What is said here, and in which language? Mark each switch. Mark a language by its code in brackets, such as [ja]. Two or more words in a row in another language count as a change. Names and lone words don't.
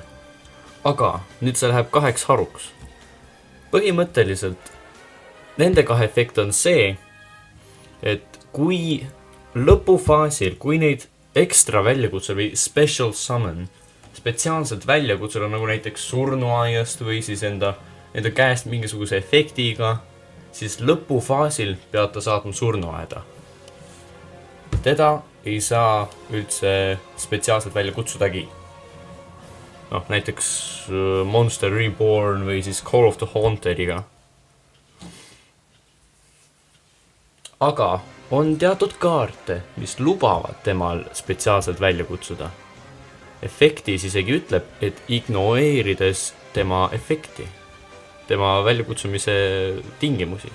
[et] Aga nüüd see läheb 2 haruks. Põhimõtteliselt nende 2 efekt on see, et kui lõpufaasil, kui neid ekstra väljakutse või [en] special summon, [et] spetsiaalselt väljakutsel on nagu näiteks surnuaiast või siis enda käest mingisuguse efektiga, siis lõpufaasil pead ta saatma surnuaeda. Teda ei saa üldse spetsiaalselt välja kutsudagi. Näiteks Monster Reborn või siis Call of the Hauntediga. Aga on teatud kaarte, mis lubavad temal spetsiaalselt välja kutsuda. Efektis isegi ütleb, et ignoreerides tema efekti, tema väljakutsumise tingimusi.